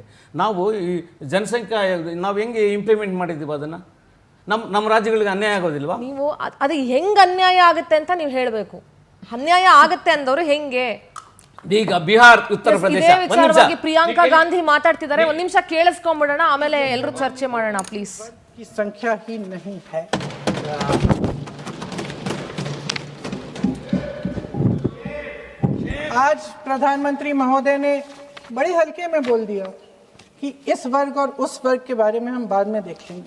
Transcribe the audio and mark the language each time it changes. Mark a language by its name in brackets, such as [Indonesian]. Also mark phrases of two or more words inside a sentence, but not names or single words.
[Kannada] ನಾವು ಈ ಜನಸಂಖ್ಯಾ ನಾವು ಹೆಂಗೆ ಇಂಪ್ಲಿಮೆಂಟ್ ಮಾಡಿದ್ದೀವಿ ಅದನ್ನು? ನಮ್ಮ ರಾಜ್ಯಗಳಿಗೆ ಅನ್ಯಾಯ ಆಗೋದಿಲ್ವಾ? ನೀವು ಅದು ಹೆಂಗ್ ಅನ್ಯಾಯ ಆಗುತ್ತೆ ಅಂತ ನೀವು ಹೇಳಬೇಕು. ಅನ್ಯಾಯ ಆಗುತ್ತೆ ಅಂದವರು ಹೆಂಗೆ? ಈಗ ಬಿಹಾರ್, ಉತ್ತರ ಪ್ರದೇಶ ಪ್ರಿಯಾಂಕಾ ಗಾಂಧಿ ಮಾತಾಡ್ತಿದ್ದಾರೆ, ಒಂದ್ ನಿಮಿಷ ಕೇಳಿಸ್ಕೊಂಡ್ಬಿಡೋಣ, ಆಮೇಲೆ ಎಲ್ಲರೂ ಚರ್ಚೆ ಮಾಡೋಣ ಪ್ಲೀಸ್. [Hindi] की संख्या ही नहीं है। आज प्रधानमंत्री महोदय ने बड़े हल्के में बोल दिया कि इस वर्ग और उस वर्ग के बारे में हम बाद में देख लेंगे।